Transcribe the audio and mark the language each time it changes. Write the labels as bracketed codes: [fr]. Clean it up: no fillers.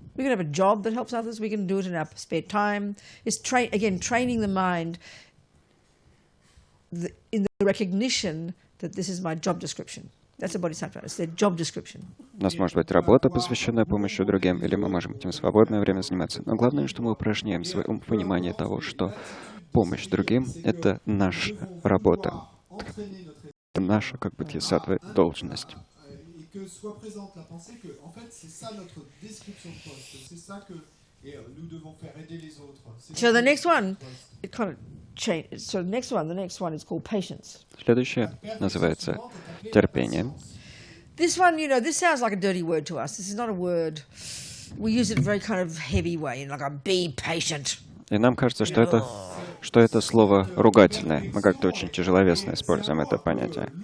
[en] We can have a job that helps others. We can do it in our spare time. It's training the mind in the recognition that this is my job description. That's a bodhisattva. It's their job description. [ru] У нас может быть работа, посвященная помощи другим, или мы можем этим в свободное время заниматься. Но главное, что мы упражняем свое понимание того, что помощь другим — это наша работа. Это наша, как бодхисаттва, должность. [fr] Que soit présente la pensée que, en fait, c'est ça notre description de poste. C'est ça que nous devons faire, aider les autres. [en] So the next one, it kind of changed. So the next one is called patience. [ru] Следующее называется терпение. [en] This one, this sounds like a dirty word to us. This is not a word. We use it in a very kind of heavy way, like a be patient. [ru] И нам кажется, что это слово ругательное. Мы как-то очень тяжеловесно используем это понятие.